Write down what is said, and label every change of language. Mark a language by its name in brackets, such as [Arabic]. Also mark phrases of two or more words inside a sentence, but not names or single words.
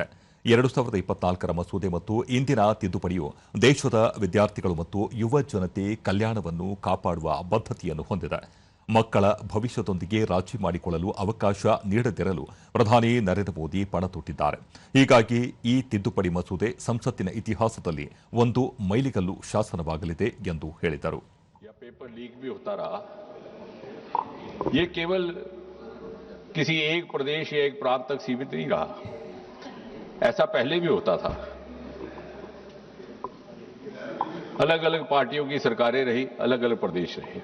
[Kannada] 2024ರ ಮಸೂದೆ ಮತ್ತು ಇಂದಿನ ತಿದ್ದುಪಡಿಯು ದೇಶದ ವಿದ್ಯಾರ್ಥಿಗಳು ಮತ್ತು ಯುವ ಜನತೆ ಕಲ್ಯಾಣವನ್ನು ಕಾಪಾಡುವ ಬದ್ಧತೆಯನ್ನು ಹೊಂದಿದೆ. ಮಕ್ಕಳ ಭವಿಷ್ಯದೊಂದಿಗೆ ರಾಜಿ ಮಾಡಿಕೊಳ್ಳಲು ಅವಕಾಶ ನೀಡದಿರಲು ಪ್ರಧಾನಿ ನರೇಂದ್ರ ಮೋದಿ ಪಣ ತೊಟ್ಟಿದ್ದಾರೆ. ಹೀಗಾಗಿ ಈ ತಿದ್ದುಪಡಿ ಮಸೂದೆ ಸಂಸತ್ತಿನ ಇತಿಹಾಸದಲ್ಲಿ ಒಂದು ಮೈಲಿಗಲ್ಲು ಶಾಸನವಾಗಲಿದೆ ಎಂದು ಹೇಳಿದರು. [English] paper leak [Hindi] भी होता रहा, ये केवल किसी एक प्रदेश या एक प्रांत तक सीमित नहीं रहा. ऐसा पहले भी होता था. अलग अलग पार्टियों की सरकारें रही, अलग अलग प्रदेश रहे.